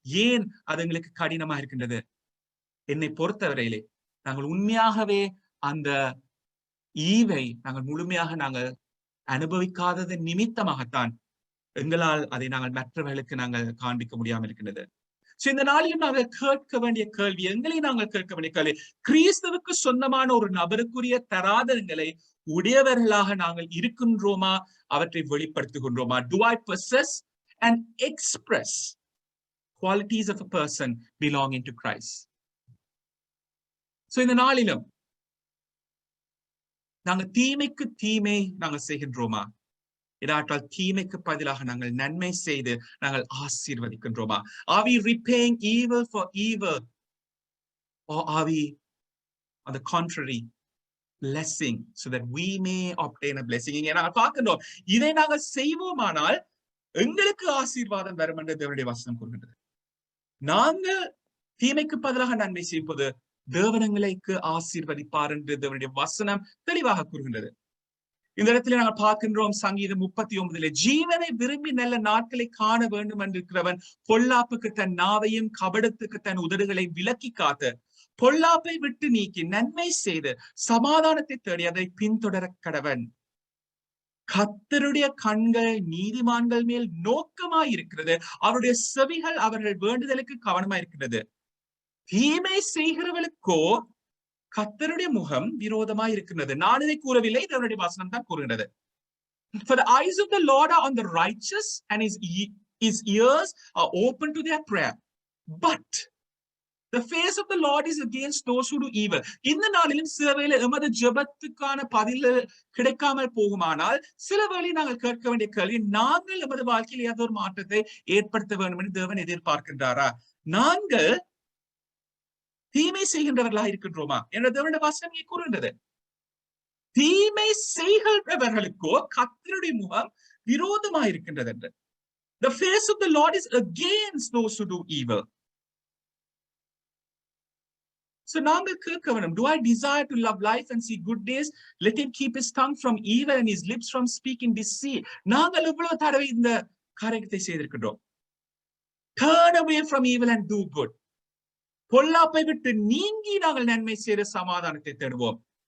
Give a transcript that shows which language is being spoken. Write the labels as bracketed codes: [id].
[ta] ஏன் அது எங்களுக்கு கடினமா இருக்கின்றது? என்னை பொறுத்தவரையிலே நாங்கள் உண்மையாகவே அந்த ஈவை முழுமையாக அனுபவிக்காதது நிமித்தமாகத்தான் எங்களால் அதை மற்றவர்களுக்கு காண்பிக்க முடியாமல் இருக்கின்றது. இந்த நாளிலும் நாங்கள் கேட்க வேண்டிய கேள்வி, நாங்கள் கேட்க வேண்டிய கேள்வி, கிறிஸ்துவுக்கு சொந்தமான ஒரு நபருக்குரிய தராதரங்களை உடையவர்களாக நாங்கள் இருக்கின்றோமா? அவற்றை வெளிப்படுத்துகின்றோமா? [en] Do I possess and express qualities of a person belonging to Christ? [ta] இந்த நாளிலும் நாங்கள் தீமைக்கு தீமை நாங்கள் செய்கின்றோமா? இதாட்டால் தீமைக்கு பதிலாக நாங்கள் நன்மை செய்து நாங்கள் ஆசீர்வதிக்கின்றோமா? [en] Are we repaying evil for evil, or are we on the contrary blessing so that we may obtain a blessing? [ta] இங்கே நாங்கள் பார்க்கின்றோம், இதை நாங்கள் செய்வோமானால் எங்களுக்கு ஆசீர்வாதம் வரும் என்று தேவனுடைய வசனம் கூறுகின்றது. நாங்கள் தீமைக்கு பதிலாக நன்மை செய்யும் போது தேவனங்களுக்கு ஆசீர்வதிப்பார் என்று தேவனுடைய வசனம் தெளிவாக கூறுகின்றது. இந்த இடத்துல நாங்கள் பார்க்கின்றோம் சங்கீதம் 39 ஜீவனை விரும்பி நல்ல நாட்களை காண வேண்டும் என்றிருக்கிறவன் பொல்லாப்புக்கு தன் நாவையும் கபடத்துக்கு தன் உதடுகளை விலக்கி காத்து பொல்லாப்பை விட்டு நீக்கி நன்மை செய்து சமாதானத்தை தேடி அதை பின்தொடர கடவன். கர்த்தருடைய கண்கள் நீதிமான்கள் மேல் நோக்கமாயிருக்கிறது, அவருடைய செவிகள் அவர்கள் வேண்டுதலுக்கு கவனமாயிருக்கிறது. தீமை செய்கிறவர்களுக்கோ கர்த்தருடைய முகம் விரோதமாய் இருக்கிறது. நான் இதை கூறவில்லை, தேவனுடைய வசனம் தான் கூறுகிறது. [en] For the eyes of the Lord are on the righteous and his ears are open to their prayer. But the face of the Lord is against those who do evil. [ta] இந்த நாளிலும் சில வேளை எமது ஜெபத்துக்கான பதில் கிடைக்காமல் போகுமானால் சில வேளை நாங்கள் கேட்க வேண்டிய கேள்வி, நாங்கள் எமது வாழ்க்கையில் ஏதோ ஒரு மாற்றத்தை ஏற்படுத்த வேண்டும் என்று தேவன் எதிர்பார்க்கின்றாரா? நாங்கள் தீமை செய்கின்றவர்களாக இருக்கின்றோமா என்ற தேவனுடைய வசனம் இங்கே கூறுகின்றது. தீமை செய்கின்றவர்களுக்கோ கர்த்தருடைய முகம் விரோதமாக இருக்கின்றது என்று. [en] The face of the Lord is against those who do evil. So [ta] நாங்கள் கேட்க வேண்டும், [en] do I desire to love life and see good days? Let him keep his tongue from evil and his lips from speaking deceit. [ta] நாங்கள் எவ்வளவு தடவை இந்த காரியத்தை செய்திருக்கின்றோம். [en] Turn away from evil and do good. [ta] பொல்லாப்பை விட்டு நீங்கி நாங்கள் நன்மை செய்த சமாதானத்தை தேடுவோம்.